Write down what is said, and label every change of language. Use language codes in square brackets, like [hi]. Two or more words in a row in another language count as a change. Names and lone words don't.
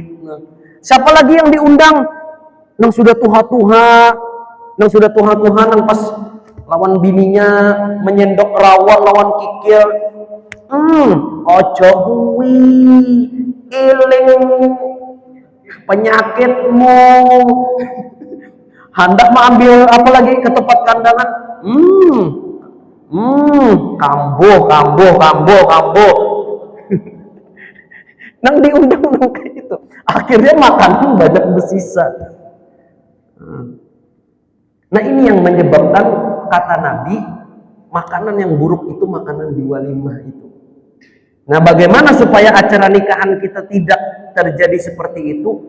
[bjn] Nah, [id] siapa lagi yang diundang? [bjn] Nang sudah tuha-tuha, nang pas lawan bininya menyendok rawon, lawan kikil, [jv] Ojo kuwi, iling penyakitmu. [id] Hendak mengambil apa lagi ke tempat kandangan? Kambuh. Nang diundang kayak gitu. Akhirnya makanan banyak bersisa. Nah ini yang menyebabkan kata Nabi, makanan yang buruk itu makanan di walimah itu. Nah bagaimana supaya acara nikahan kita tidak terjadi seperti itu?